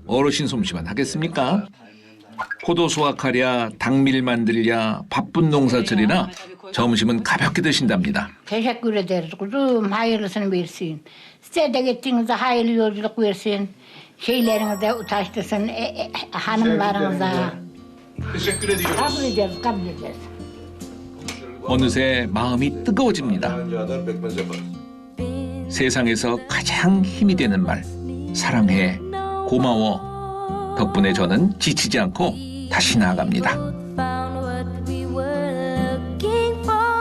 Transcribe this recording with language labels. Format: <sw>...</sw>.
<ko>어르신 솜씨만 하겠습니까? 포도 수확하랴, 당밀 만들랴, 바쁜 농사철이라 점심은 가볍게 드신답니다.</ko> <tr>Teşekkür ederiz kuzum. Hayırlısını versin. Size de gittiğinizde hayırlı yolculuk versin. Şeylerinize ulaştırsın hanımlarınıza. Teşekkür ediyoruz. Kabul ederiz, kabul ederiz.</tr> <ko>어느새 마음이 뜨거워집니다. 세상에서 가장 힘이 되는 말, 사랑해, 고마워. 덕분에 저는 지치지 않고 다시 나아갑니다.</ko> <en>Found what we were looking for.</en>